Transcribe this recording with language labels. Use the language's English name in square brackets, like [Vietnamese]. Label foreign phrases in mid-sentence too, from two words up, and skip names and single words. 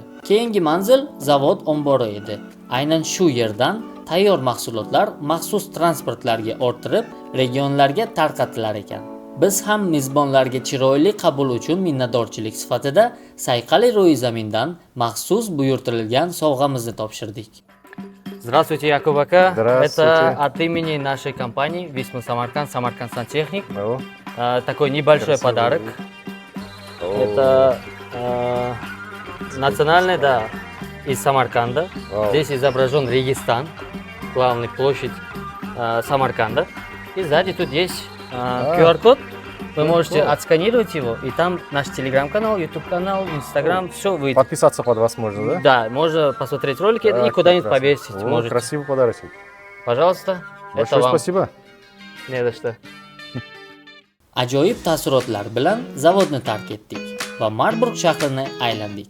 [Uzbek] Keyingi manzil zavod ombori edi. Aynan shu yerdan tayyor mahsulotlar maxsus transportlarga orttirib, regionlarga tarqatilar ekan. Biz ham mezbonlarga chiroyli qabul uchun minnatdorchilik sifatida Sayqali ro'yi zamindan maxsus buyurtirilgan sovg'amizni topshirdik. [Russian] Здравствуйте, Якуб ака. Здравствуйте. Это от имени нашей компании Висман Самарканд, Самарканд Сантехник. Такой небольшой Красивый. подарок. Это национальный, да, из Самарканда. Вау. Здесь изображен Регистан, главная площадь Самарканда. И сзади тут есть QR-код. Вы можете отсканировать его, и там наш телеграм-канал, YouTube-канал, Instagram, все выйдет. Подписаться под вас можно, да? Да, можно посмотреть ролики и куда-нибудь повесить. О, Можете. красивый подарочек. Пожалуйста, Большое это вам. спасибо. Не за что. [Uzbek] Ajoyib taassurotlar bilan zavodni tark etdik va Marburg shahrini aylandik.